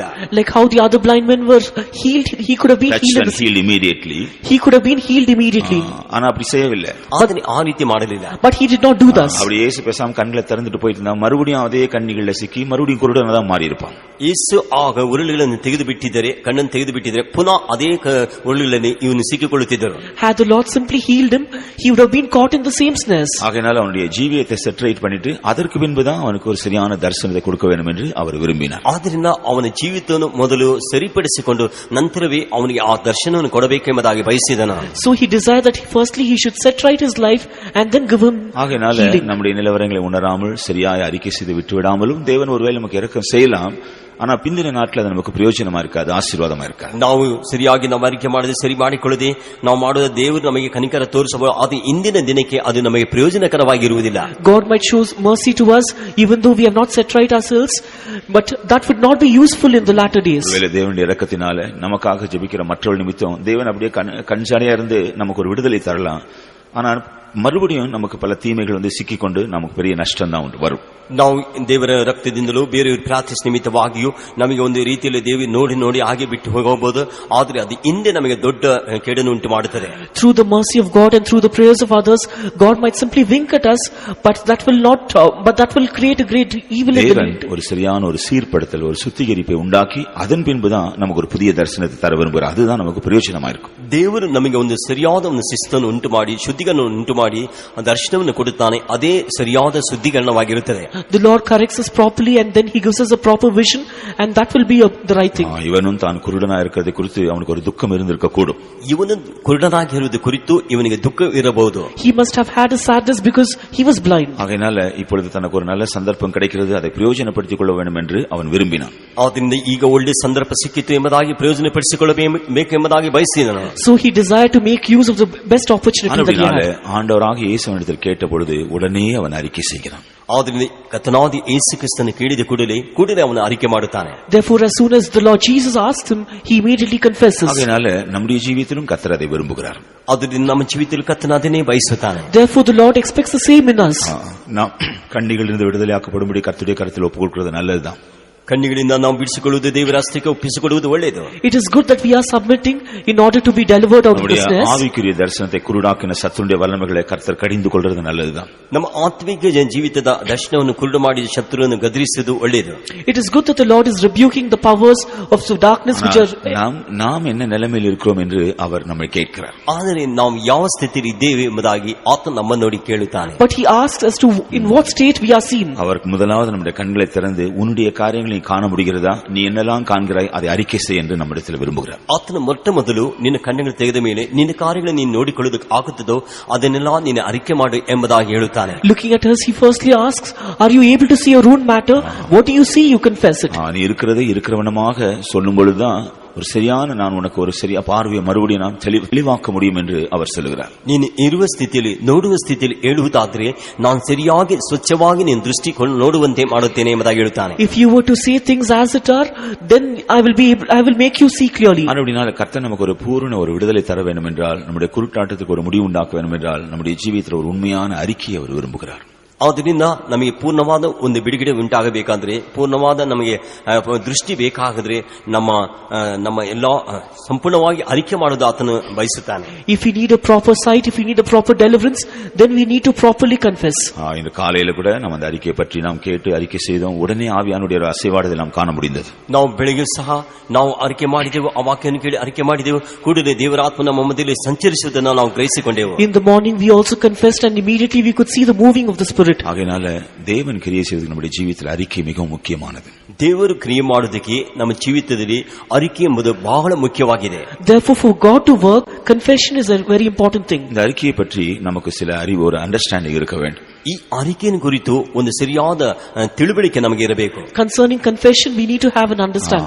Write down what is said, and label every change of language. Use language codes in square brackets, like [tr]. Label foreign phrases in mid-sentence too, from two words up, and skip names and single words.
[en] Like how the other blind men were healed, he could have been healed immediately. He could have been healed immediately. [ta] ஆனா அப்படி செய்யவில்லை. [kn] ಆದರೆ ಆ ರೀತಿ ಮಾಡಲಿಲ್ಲ. [en] But he did not do thus. [ta] அப்படி இயேசு பேசாம கண்களை திறந்துட்டு போயிட்டு இருந்தா மறுபடியும் அதே கண்ணிகள்ல சிக்கி மறுபடியும் குருடனா தான் மாறி இருப்பான். [kn] ಯೇಸು ಆಗ ಉರುಳುಗಳನ್ನು ತೆಗೆದು ಬಿಟ್ಟಿದ್ದರೆ, ಕಣ್ಣನ್ನು ತೆಗೆದು ಬಿಟ್ಟಿದ್ದರೆ ಪುನಃ ಅದೇ ಉರುಳುಗಳಲ್ಲಿ ಇವನು ಸಿಕ್ಕಿಕೊಳ್ಳುತ್ತಿದ್ದರು. [en] Had the Lord simply healed him, he would have been caught in the same snares. [ta] ஆகையால அவனுடைய ஜீவியத்தை செட்டரேட் பண்ணிட்டு அதற்கு பின்புதான் அவனுக்கு ஒரு சரியான தரிசனத்தை கொடுக்க வேண்டும் என்று அவர் விரும்பினார். [kn] ಆದ್ದರಿಂದ ಅವನ ಜೀವಿತವನ್ನು ಮೊದಲು ಸರಿಪಡಿಸಿಕೊಂಡು ನಂತರವೇ ಅವನಿಗೆ ಆ ದರ್ಶನವನ್ನು ಕೊಡಬೇಕೆಂಬುದಾಗಿ ಬಯಸಿದನು. [en] So he desired that firstly he should set right his life and then give him [ta] ஆகையால நம்முடைய நிலவரங்களை உணராமல் சரியாய் அறிக்கை செய்து விட்டுவிடாமலும் தேவன் ஒருவேளை நமக்கு இரக்கம் செய்யலாம், ஆனா பிந்தின நாட்கள் அது நமக்கு பிரயோஜனமா இருக்காது, ஆசீர்வாதமா இருக்காது. [kn] ನಾವು ಸರಿಯಾಗಿ ನಾವು ಅರಿಕೆ ಮಾಡದೆ ಸರಿ ಮಾಡಿಕೊಳ್ಳದೆ ನಾವು ಮಾಡುವ ದೇವರು ನಮಗೆ ಕನಿಕರ ತೋರಿಸಬಹುದು, ಅದು ಇಂದಿನ ದಿನಕ್ಕೆ ಅದು ನಮಗೆ ಪ್ರಯೋಜನಕರವಾಗಿರುವುದಿಲ್ಲ. [en] God might show mercy to us even though we have not set right ourselves, but that would not be useful in the latter days. [ta] ஒருவேளை தேவனுடைய இரக்கத்தினால நமக்காக ஜெபிக்கிற மற்றவர்கள் நிமித்தம் தேவன் அப்படியே கண்சாடியா இருந்து நமக்கு ஒரு விடுதலை தரலாம், ஆனால் மறுபடியும் நமக்கு பல தீமைகள் சிக்கிக்கொண்டு நமக்கு பெரிய நஷ்டம் தான் வரும். [kn] ನಾವು ದೇವರ ರಕ್ತದಿಂದಲೂ ಬೇರೆಯವರು ಪ್ರಾರ್ಥಿಸ ನಿಮಿತ್ತವಾಗಿಯೂ ನಮಗೆ ಒಂದು ರೀತಿಯಲ್ಲಿ ದೇವಿ ನೋಡಿ ಹಾಗೆ ಬಿಟ್ಟು ಹೋಗಬಹುದು. ಆದರೆ ಅದು ಹಿಂದೆ ನಮಗೆ ದೊಡ್ಡ ಕೇಡನ್ನು ಉಂಟು ಮಾಡುತ್ತದೆ. [en] Through the mercy of God and through the prayers of others, God might simply wink at us, but that will create a great evil in the [ta] தேவன் [en] world. [ta] ஒரு சரியான ஒரு சீர்படுத்தல், ஒரு சுத்திகரிப்பை உண்டாக்கி அதன் பின்புதான் நமக்கு ஒரு புதிய தரிசனத்தை தர விரும்புகிறார். அதுதான் நமக்கு பிரயோஜனமா இருக்கும். [kn] ದೇವರು ನಮಗೆ ಒಂದು ಸರಿಯಾದ ಒಂದು ಶಿಸ್ತನ್ನು ಉಂಟು ಮಾಡಿ ಶುದ್ಧೀಕರಣ ಉಂಟು ಮಾಡಿ ದರ್ಶನವನ್ನು ಕೊಡುತ್ತಾನೆ. ಅದೇ ಸರಿಯಾದ ಶುದ್ಧೀಕರಣವಾಗಿರುತ್ತದೆ. [en] The Lord corrects us properly and then he gives us a proper vision, and that will be the right thing. [ta] இவனும் தான் குருடனா இருக்கிறதை குறித்து அவனுக்கு ஒரு துக்கம் இருந்திருக்க கூடும். [kn] ಇವನು ಕುರುಡನಾಗಿರುವುದು ಕುರಿತು ಇವನಿಗೆ ದುಃಖ ಇರಬಹುದು. [en] He must have had a sadness because he was blind. [ta] ஆகையினால இப்பொழுது தனக்கு ஒரு நல்ல சந்தர்ப்பம் கிடைக்கிறது, அதை பிரயோஜனப்படுத்திக் கொள்ள வேண்டும் என்று அவன் விரும்பினான். [kn] ಆದ್ದರಿಂದ ಈಗ ಒಳ್ಳೆ ಸಂದರ್ಭ ಸಿಕ್ಕಿತು ಎಂಬುದಾಗಿ ಪ್ರಯೋಜನಪಡಿಸಿಕೊಳ್ಳಬೇಕು ಎಂಬುದಾಗಿ ಬಯಸಿದನು. [en] So he desired to make use of the best opportunity that he had. [ta] ஆண்டவராக இயேசுவினிடத்தில் கேட்ட பொழுது உடனே அவன் அறிக்கை செய்கிறான். [kn] ಆದ್ದರಿಂದ ಕರ್ತನಾದ ಯೇಸು ಕ್ರಿಸ್ತನ ಕೇಳಿದ ಕೂಡಲೇ ಅವನು ಅರಿಕೆ ಮಾಡುತ್ತಾನೆ. [en] Therefore, as soon as the Lord Jesus asked him, he immediately confesses. [ta] ஆகையினால நம்முடைய ஜீவிதத்திலும் கர்த்தர் அதை விரும்புகிறார். [kn] ಆದ್ದರಿಂದ ನಮ್ಮ ಜೀವಿತದಲ್ಲಿ ಕರ್ತನ ಅದನ್ನೇ ಬಯಸುತ್ತಾನೆ. [en] Therefore, the Lord expects the same in us. [ta] நாம் கண்ணிகளிலிருந்து விடுதலையாக்கப்படும்படி கர்த்தருடைய கருத்தில் ஒப்புக்கொள்கிறது நல்லதுதான். [kn] ಕಣ್ಣಿಗಳಿಂದ ನಾವು ಬಿಡಿಸಿಕೊಳ್ಳುವುದು ದೇವರ ಹಸ್ತಕ್ಕೆ ಒಪ್ಪಿಸಿಕೊಳ್ಳುವುದು ಒಳ್ಳೆಯದು. [en] It is good that we are submitting in order to be delivered out of this mess. [ta] ஆவிக்குரிய தரிசனத்தை குருடாக்கின சத்துருடைய வல்லமைகளை கர்த்தர் கடிந்து கொள்றது நல்லதுதான். [kn] ನಮ್ಮ ಆತ್ಮಿಕ ಜೀವಿತದ ದರ್ಶನವನ್ನು ಕುರುಡು ಮಾಡಿ ಶತ್ರುವನ್ನು ಗದರಿಸುವುದು ಒಳ್ಳೆಯದು. [en] It is good that the Lord is rebuking the powers of the darkness which are. [ta] நாம் என்ன நிலைமையில் இருக்கிறோம் என்று அவர் நம்மை கேட்கிறார். [kn] ಆದರೆ ನಾವು ಯಾವ ಸ್ಥಿತಿಯಲ್ಲಿ ಇದ್ದೇವೆ ಎಂಬುದಾಗಿ ಆತ ನಮ್ಮನ್ನು ನೋಡಿ ಕೇಳುತ್ತಾನೆ. [en] But he asks as to in what state we are seen. [ta] அவருக்கு முதலாவது நம்முடைய கண்களை திறந்து உன்னுடைய காரியங்களை காண முடிகிறதா, நீ என்னெல்லாம் காண்கிறாய் அதை அறிக்கை செய் என்று நம்மிடத்தில் விரும்புகிறார். [kn] ಆತನ ಮೊಟ್ಟ ಮೊದಲು ನಿನ್ನ ಕಣ್ಣುಗಳು ತೆಗೆದ ಮೇಲೆ ನಿನ್ನ ಕಾರ್ಯಗಳನ್ನು ನೀನು ನೋಡಿಕೊಳ್ಳೋದಕ್ಕೆ ಆಗುತ್ತದೋ ಅದನ್ನೆಲ್ಲ ನೀನು ಅರಿಕೆ ಮಾಡು ಎಂಬುದಾಗಿ ಹೇಳುತ್ತಾನೆ. [en] Looking at us, he firstly asks, are you able to see your own matter? What do you see? You confess it. [ta] நீ இருக்கிறதை இருக்கிறவனமாக சொல்லும் பொழுதுதான் ஒரு சரியான நான் உனக்கு ஒரு சரியா பார்வையை மறுபடியும் நான் தெளிவாக்க முடியும் என்று அவர் சொல்லுகிறார். [kn] ನೀನು ಇರುವ ಸ್ಥಿತಿಯಲ್ಲಿ ನೋಡುವ ಸ್ಥಿತಿಯಲ್ಲಿ ಹೇಳುವುದಾದರೆ ನಾನು ಸರಿಯಾಗಿ ಸ್ವಚ್ಛವಾಗಿ ನಿನ್ನ ದೃಷ್ಟಿ ನೋಡುವಂತೆ ಮಾಡುತ್ತೇನೆ ಎಂಬುದಾಗಿ ಹೇಳುತ್ತಾನೆ. [en] If you were to see things as it are, then I will make you see clearly. [ta] அப்படினால கர்த்தர் நமக்கு ஒரு பூரண ஒரு விடுதலை தர வேண்டும் என்றால், நம்முடைய குருட்டாட்டத்துக்கு ஒரு முடிவு உண்டாக்க வேண்டும் என்றால், நம்முடைய ஜீவிதத்தில் ஒரு உண்மையான அறிக்கையை அவர் விரும்புகிறார். [kn] ಆದ್ದರಿಂದ ನಮಗೆ ಪೂರ್ಣವಾದ ಒಂದು ಬಿಡುಗಡೆ ಉಂಟಾಗಬೇಕಾದ್ರೆ, ಪೂರ್ಣವಾದ ನಮಗೆ ದೃಷ್ಟಿ ಬೇಕಾದರೆ ನಮ್ಮ ಎಲ್ಲ ಸಂಪೂರ್ಣವಾಗಿ ಅರಿಕೆ ಮಾಡೋದು ಆತನು ಬಯಸುತ್ತಾನೆ. [en] If we need a proper sight, if we need a proper deliverance, then we need to properly confess. [ta] இந்த காலையில கூட நம்ம அந்த அறிக்கையை பற்றி நாம் கேட்டு அறிக்கை செய்தோம். உடனே ஆவியானுடைய அசைவாடுதலை நாம் காண முடிந்தது. [kn] ನಾವು ಬೆಳಗ್ಗೆ ಸಹ ನಾವು ಅರಿಕೆ ಮಾಡಿದೆವು, ಆ ವಾಕ್ಯವನ್ನು ಕೇಳಿ ಅರಿಕೆ ಮಾಡಿದೆವು, ಕೂಡಲೇ ದೇವರ ಆತ್ಮ ನಮ್ಮ ಮಧ್ಯದಲ್ಲಿ ಸಂಚರಿಸುವುದನ್ನು ನಾವು ಗ್ರಹಿಸಿಕೊಂಡೆವು. [en] In the morning we also confessed and immediately we could see the moving of the Spirit. [ta] ஆகையால தேவன் கிரியை செய்வதற்கு நம்முடைய ஜீவிதத்தில் அறிக்கை மிகவும் முக்கியமானது. [kn] ದೇವರು ಕ್ರಿಯೆ ಮಾಡುವುದಕ್ಕೆ ನಮ್ಮ ಜೀವಿತದಲ್ಲಿ ಅರಿಕೆ ಎಂಬುದು ಬಹಳ ಮುಖ್ಯವಾಗಿದೆ. [en] Therefore, for God to work, confession is a very important thing. [ta] இந்த அறிக்கையை பற்றி நமக்கு சில அறிவு, ஒரு அண்டர்ஸ்டாண்டிங் இருக்க வேண்டும். [kn] ಈ ಅರಿಕೆಯನ್ನು ಕುರಿತು ಒಂದು ಸರಿಯಾದ ತಿಳುವಳಿಕೆ ನಮಗೆ ಇರಬೇಕು. [en] Concerning confession, we need to have an understanding.